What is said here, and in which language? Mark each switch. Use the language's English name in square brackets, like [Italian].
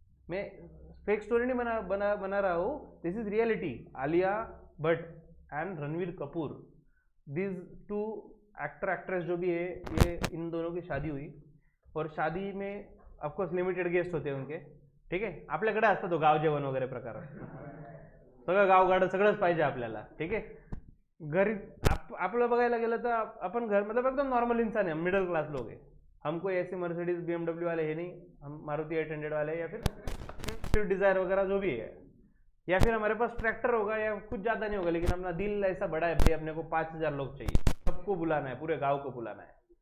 [Hindi] मैं fake story नहीं बना रहा हूँ, [English] This is reality. [Hindi] Alia Bhatt and Ranveer Kapoor, this to actor actress जो भी है, ये इन दोनों की शादी हुई, और शादी में ऑफकोर्स लिमिटेड गेस्ट होते हैं उनके, [Marathi] ठीक आहे। आपल्याकडे असतं तो गाव जेवण वगैरे प्रकार, सगळं गावगाडं सगळंच पाहिजे आपल्याला, ठीक आहे। घरी आपलं बघायला गेलं तर आपण घर [Hindi] मतलब एकदम नॉर्मल इंसान है, मिडिल क्लास लोग हैं, हम कोई ऐसे मर्सिडीज BMW वाले है नहीं, हम मारुति 800 वाले, या फिर स्विफ्ट डिजायर वगैरह जो भी है, या फिर हमारे पास ट्रैक्टर होगा, या कुछ ज़्यादा नहीं होगा, लेकिन अपना दिल ऐसा बड़ा है भाई, अपने को 5,000 लोग चाहिए, सबको बुलाना है, पूरे गाँव को बुलाना है।